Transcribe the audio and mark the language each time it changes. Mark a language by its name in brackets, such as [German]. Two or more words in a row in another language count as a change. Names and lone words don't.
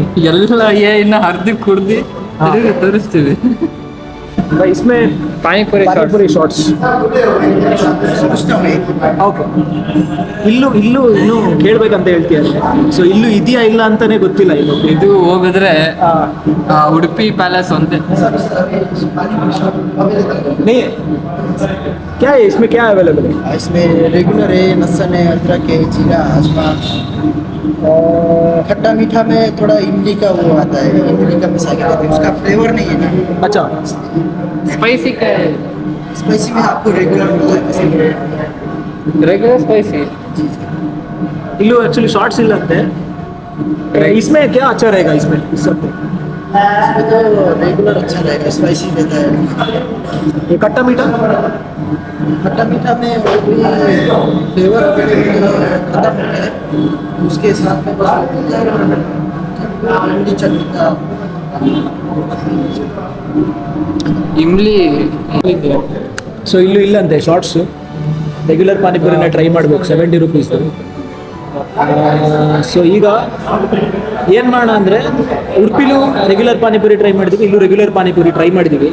[Kannada] ಎಲ್ಲ ಇನ್ನು ಹರಿದು ಕುಡ್ದು ತೋರಿಸ್ತೀವಿ. [Hindi] इसमें [Kannada] ಪಾನಿಪುರಿ ಶಾರ್ಟ್ಸ್. ಓಕೆ, ಇಲ್ಲೂ ಇನ್ನೂ ಕೇಳ್ಬೇಕಂತ ಹೇಳ್ತೀಯಲ್ಲ. ಸೊ ಇಲ್ಲೂ ಇದೆಯಾ ಇಲ್ಲ ಅಂತಾನೆ ಗೊತ್ತಿಲ್ಲ. ಇದು ಹೋಗಿದ್ರೆ ಉಡುಪಿ ಪ್ಯಾಲೇಸ್ ಒಂದೇ. [Hindi] नहीं, क्या है इसमें, क्या अवेलेबल है? इसमें रेगुलर है, लहसुन है, अदरक है, जीरा, अजमा। खट्टा मीठा में थोड़ा इमली का वो आता है, इमली का मिसा के देते हैं, उसका फ्लेवर नहीं है ना। अच्छा, [Kannada] ಸ್ಪೈಸಿ [Hindi] स्पाइसी में आपको रेगुलर मिलता है। [English] regular spicy. [Kannada] इल्लू [English] actually shorts [Kannada] ಇಲ್ಲ ಅಂತೆ. [Hindi] इसमें क्या अच्छा रहेगा इसमें, इस सब में? इसमें तो रेगुलर अच्छा रहेगा, स्पाइसी रहता है। ये खट्टा मीठा खट्टा मीठा में वो भी फ्लेवर खत्म हो गया है, उसके साथ में बस इमली चटनी का। [Kannada] ಇಮ್ಲಿ ಸೊ ಇಲ್ಲೂ ಇಲ್ಲ ಅಂತೆ ಶಾರ್ಟ್ಸ್. ರೆಗ್ಯುಲರ್ ಪಾನಿಪುರಿನ ಟ್ರೈ ಮಾಡಬೇಕು, ₹70. ಸೊ ಈಗ ಏನು ಮಾಡೋಣ ಅಂದರೆ, ಉಡುಪಿಲೂ ರೆಗ್ಯುಲರ್ ಪಾನಿಪುರಿ ಟ್ರೈ ಮಾಡಿದ್ವಿ, ಇಲ್ಲೂ ರೆಗ್ಯುಲರ್ ಪಾನಿಪುರಿ ಟ್ರೈ ಮಾಡಿದ್ವಿ.